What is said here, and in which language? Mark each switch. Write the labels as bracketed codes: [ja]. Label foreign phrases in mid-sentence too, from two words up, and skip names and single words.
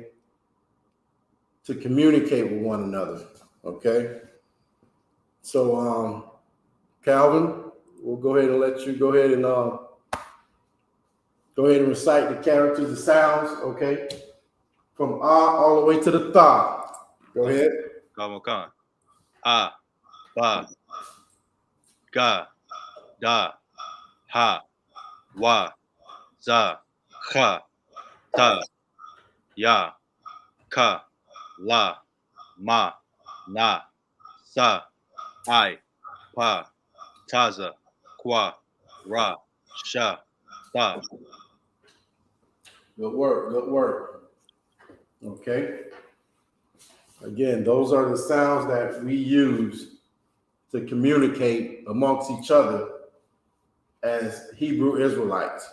[en] To communicate with one another, okay? So, Calvin, we'll go ahead and let you go ahead and recite the characters and sounds, okay? From all the way to the Tha. Go ahead. Come on. [he] Ah, ba, ga, da, ha, wa, za, ka, ta, ya, ka, la, ma, na, sa, I, pa, taza, kwa, ra, sha, ta. [en] Good work, good work. Okay. Again, those are the sounds that we use to communicate amongst each other as Hebrew Israelites.